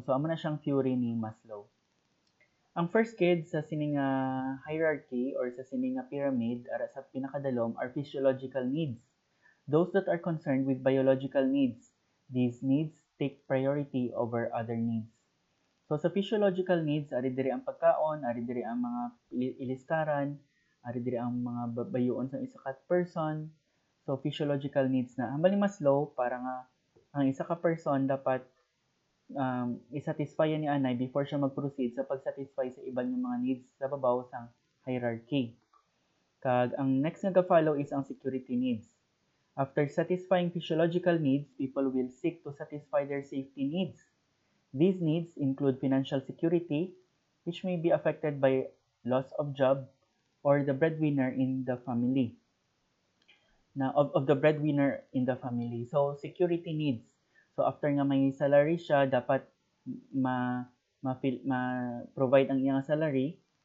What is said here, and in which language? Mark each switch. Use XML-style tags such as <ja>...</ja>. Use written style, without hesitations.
<hil>So amo na siyang theory ni Maslow. Ang first kid sa sining hierarchy or sa sining pyramid ara sa pinakadalom</hil> <en>are physiological needs. Those that are concerned with biological needs. These needs take priority over other needs.</en> <hil>So sa physiological needs, ari diri ang pagkaon, ari diri ang mga ilistaran, ari diri ang mga bayuon sa isa ka person. So physiological needs na. Hambal ni Maslow para nga ang isa ka person dapat isatisfy ni anay before siya mag-proceed sa pag-satisfy sa ibang mga needs sa babaw sang hierarchy. Kag ang next nga follow is ang security needs.</hil> <en>After satisfying physiological needs, people will seek to satisfy their safety needs. These needs include financial security, which may be affected by loss of job or the breadwinner in the family. Of the breadwinner in the family. So, security needs.</en> <hil>So, after nga may salary siya, dapat ma-provide ang iyang salary.</hil>